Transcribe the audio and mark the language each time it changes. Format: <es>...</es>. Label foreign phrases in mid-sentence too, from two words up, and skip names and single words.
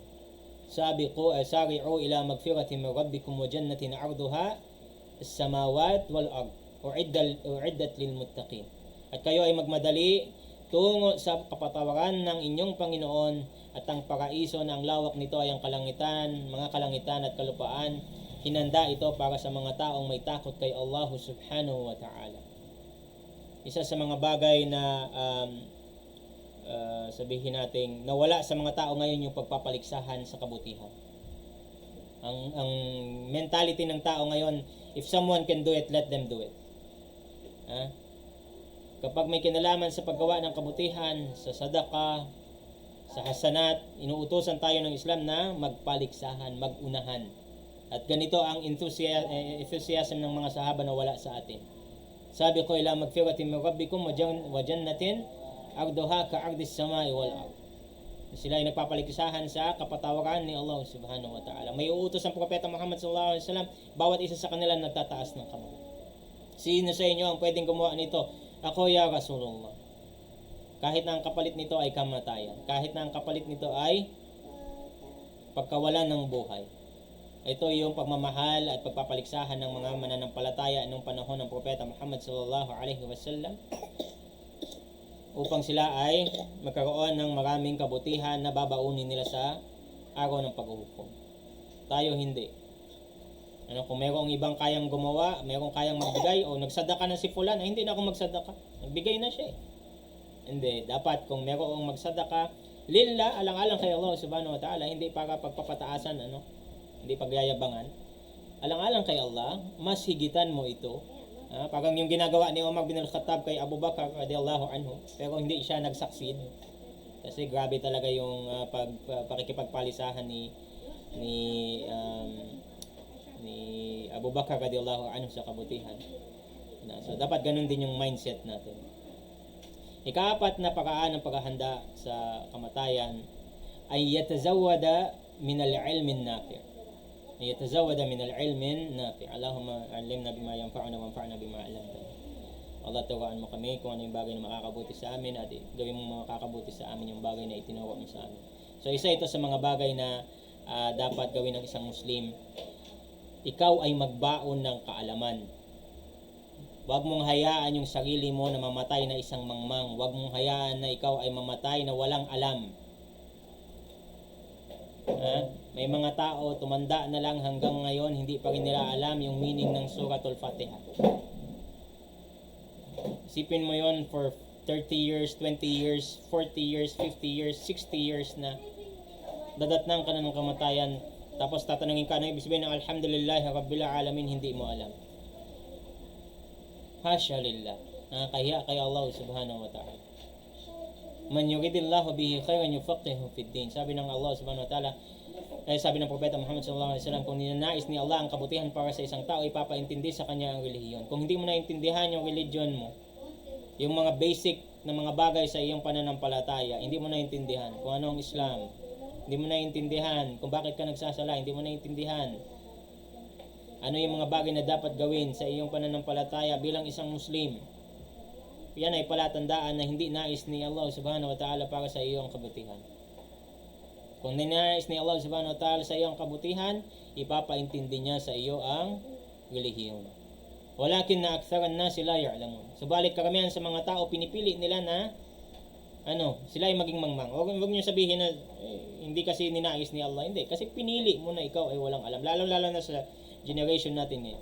<ar>سارعوا إلى مغفرة من ربكم وجنة عرضها السماوات والأرض أعدت للمتقين.</ar> <tl>At kayo ay magmadali tungo sa kapatawaran ng inyong Panginoon, at ang paraiso na ang lawak nito ay ang kalangitan, mga kalangitan at kalupaan. Hinanda ito para sa mga taong may takot kay Allah</tl> <ar>سبحانه وتعالى.</ar> <tl>Isa sa mga bagay na sabihin natin nawala sa mga tao ngayon yung pagpapaligsahan sa kabutihan. Ang mentality ng tao ngayon,</tl> <en>if someone can do it, let them do it.</en> <tl>Kapag may kinalaman sa paggawa ng kabutihan, sa sadaka, Sa hasanat, inuutosan tayo ng Islam na magpaligsahan, magunahan. At ganito ang enthusiasm ng mga sahaba na wala sa atin. Sabi ko,</tl> <ar>إلى مغفرة من ربكم وجنة عرضها كعرض السماء والأرض.</ar> <tl>Sila ay nagpapaligsahan sa kapatawaran ni Allah</tl> <ar>سبحانه وتعالى.</ar> <tl>May uutos ang propeta Muhammad</tl> <ar>صلى الله عليه وسلم,</ar> <tl>bawat isa sa kanila nagtataas ng kamay. Sino sa inyo ang pwedeng gumawa nito? Ako,</tl> <ar>يا رسول الله.</ar> <tl>Kahit na ang kapalit nito ay kamatayan, kahit na ang kapalit nito ay pagkawalan ng buhay. Ito yung pagmamahal at pagpapaligsahan ng mga mananampalataya noong panahon ng propeta Muhammad</tl> <ar>صلى الله عليه وسلم,</ar> <tl>upang sila ay magkaroon ng maraming kabutihan na babaunin nila sa araw ng paghuhukom. Tayo hindi. Kung mayroong ibang kayang gumawa, mayroong kayang magbigay, o nagsadaka na si fulan, ay hindi na ako magsadaka. Nagbigay na siya. Hindi. Dapat kung mayroong magsadaka, lillah, alang-alang kay Allah</tl> <ar>سبحانه وتعالى,</ar> <tl>hindi para pagpapataasan, hindi pagyayabangan. Alang-alang kay Allah, mas higitan mo ito. Parang yung ginagawa ni Umar bin al-Khattab kay Abu Bakar</tl> <ar>رضي الله عنه,</ar> <tl>pero hindi siya nag-succeed. Kasi grabe talaga yung pakikipagpalisahan ni Abu Bakar</tl> <ar>رضي الله عنه</ar> <tl>sa kabutihan. So dapat ganun din yung mindset natin. Ika-4 na paraan ng paghahanda sa kamatayan ay</tl> <ar>يتزود من العلم النافع'. يتزود من العلم النافع. اللهم علمنا بما ينفعنا وانفعنا بما علمتنا. Allah,</ar> <tl>turuan mo kami kung ano yung bagay na makakabuti sa amin, at gawin mo makakabuti sa amin yung bagay na itinuro mo sa amin. So isa ito sa mga bagay na dapat gawin ng isang Muslim. Ikaw ay magbaon ng kaalaman. Huwag mong hayaan yung sarili mo na mamatay na isang mangmang. Huwag mong hayaan na ikaw ay mamatay na walang alam. May mga tao tumanda na lang hanggang ngayon hindi pa rin nila alam yung meaning ng Suratul Fatiha. Isipin mo yon for 30 years, 20 years, 40 years, 50 years, 60 years na dadatnang ka na ng kamatayan, tapos tatanungin ka na ibig sabihin ng</tl> <ar>الحمد لله رب العالمين,</ar> <tl>hindi mo alam.</tl> <ar>حاشا لله.</ar> <tl>Nakakahiya kay Allah subhanahu wa ta'ala.</tl> <ar>من يرد الله به خيرا يفقهه في الدين.</ar> <tl>Sabi ng Allah</tl> <ar>سبحانه وتعالى,</ar> <tl>sabi ng propeta Muhammad sallallahu alaihi wasallam, kung ninanais ni Allah ang kabutihan para sa isang tao, ipapaintindi sa kanya ang relihiyon. Kung hindi mo naintindihan yung religion mo, yung mga basic na mga bagay sa iyong pananampalataya, hindi mo naintindihan kung ano ang Islam, hindi mo naintindihan kung bakit ka nagsasala, hindi mo naintindihan ano yung mga bagay na dapat gawin sa iyong pananampalataya bilang isang Muslim, yan ay palatandaan na hindi nais ni Allah</tl> <ar>سبحانه وتعالى</ar> <tl>para sa iyong kabutihan. Kung ninais ni Allah</tl> <ar>سبحانه وتعالى</ar> <tl>sa iyong kabutihan, ipapaintindi niya sa iyo ang relihiyon.</tl> <ar>ولكن ن أكثر</ar> <tl>na sila ya'lamun. Subalit karamihan sa mga tao, pinipili nila na sila ay maging mangmang. Huwag niyo sabihin na hindi kasi ninais ni Allah. Hindi, kasi pinili mo na ikaw ay walang alam. Lalo na sa generation natin ngayon.</tl>